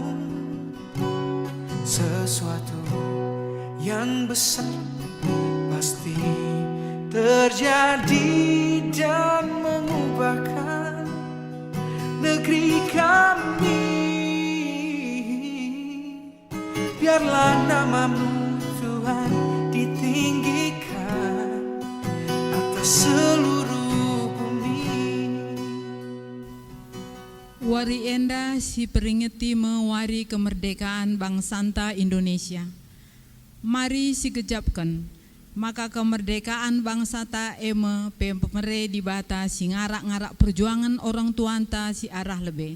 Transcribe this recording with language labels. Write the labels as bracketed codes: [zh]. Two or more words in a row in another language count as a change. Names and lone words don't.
[id] Sesuatu yang besar pasti terjadi dan mengubahkan negeri kami. Biarlah namamu Tuhan ditinggikan atas seluruh bumi. [btx] Wari enda si peringati mewari kemerdekaan bangsanta Indonesia. Mari si gejapkan, maka kemerdekaan bangsata eme pemere di bata si ngarak-ngarak perjuangan orang tuanta si arah lebe.